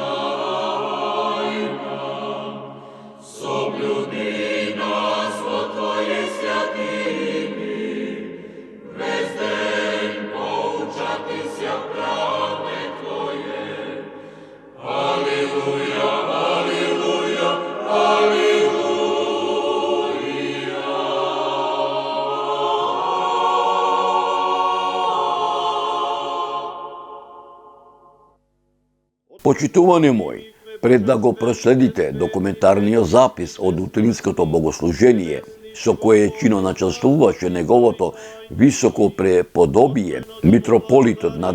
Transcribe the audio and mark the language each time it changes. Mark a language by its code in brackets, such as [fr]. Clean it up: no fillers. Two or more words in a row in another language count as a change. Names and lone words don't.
[cu] тайнам, соблюди нас во Твоей святыни, весь день поучатися в правде Твое. Аллилуйя, аллилуйя, аллилуйя. [mk] Почитувани мои, пред да го проследите документарниот запис од утринското богослужение, со кое чино начествуваше неговото високо преподобие, митрополитот на